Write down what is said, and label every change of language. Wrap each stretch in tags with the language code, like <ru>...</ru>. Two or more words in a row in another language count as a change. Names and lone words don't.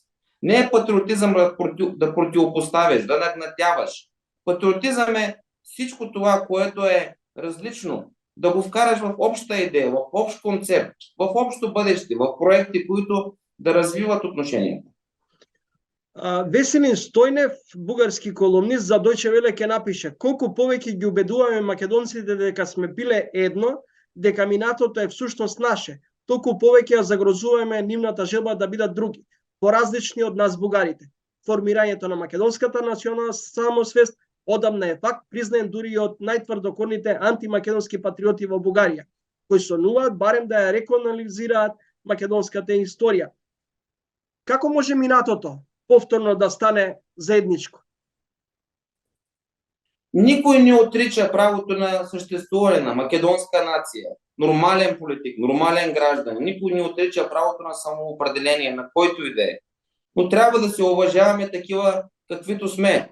<bg>Не е патриотизъм да противопоставяш, да нагнетяваш. Патриотизъм е всичко това, което е различно, да го вкараш в обща идея, в общ концепт, в общо бъдеще, в проекти, които да развиват отношенията.</bg> <mk>Веселин Стојнев, бугарски колумнист за Deutsche Welle, ќе напише: колку повеќе ги убедуваме македонците дека сме биле едно, дека минатото е всушност наше, толку повеќе ја загрозуваме нивната желба да бидат други, поразлични од нас бугарите. Формирањето на македонската национална самосвест одамна е факт, признаен дури и од најтврдокорните антимакедонски патриоти во Бугарија, кои сонуваат барем да ја реконализираат македонската историја. Како може минатото повторно да стане заедничко?</mk> <bg>Никой не отрича правото на съществуване на македонска нация, нормален политик, нормален гражданин. Никой не отрича правото на самоопределение, на който и да е. Но трябва да се уважаваме такива, каквито сме.</bg>